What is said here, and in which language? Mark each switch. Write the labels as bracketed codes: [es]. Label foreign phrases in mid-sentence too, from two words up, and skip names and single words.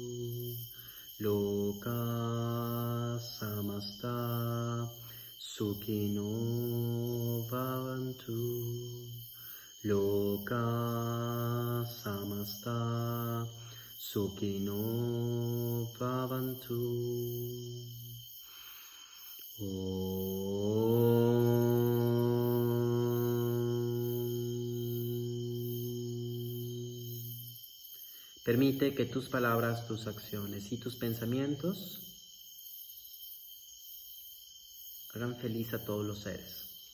[sa] Loka samasta sukhino bhavantu. Loka samasta sukhino bhavantu. [es] Permite que tus palabras, tus acciones y tus pensamientos hagan feliz a todos los seres.